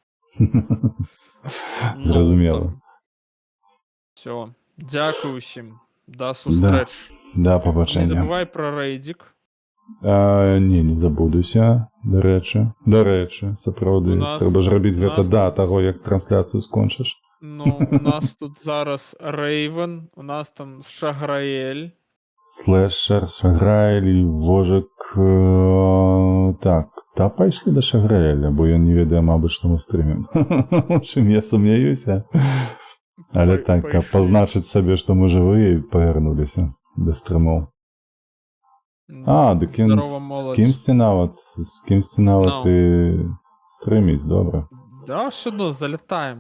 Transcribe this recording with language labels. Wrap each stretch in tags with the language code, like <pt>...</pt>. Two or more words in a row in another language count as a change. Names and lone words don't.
<uk>Зрозуміло. Все. Дякую всім. До зустріч. Да, Не побачення. забувай про рейдик. Ні, не забудуся, до речі, сапраўды. У нас- Треба ж робити у нас-</uk> <be>гэта да таго,</be> <uk>як трансляцію скончиш. Ну, у нас тут зараз Рейвен, у нас там Шаграель.</uk> <be>Слешер, Шаграель, Вожик... Так, та пайшли до Шаграеля, бо ён не ведае, мабыць, што мы стрымем.</be> <ru>В общем,</ru> <be>я сумняюся. Але так, каб пазначыць сабе, што мы жывыя, і павярнуліся да стрымоў. Дык ён з кімсьці нават і стрыміць, добра.</be> <uk>Да, сюди, залітаем.</uk>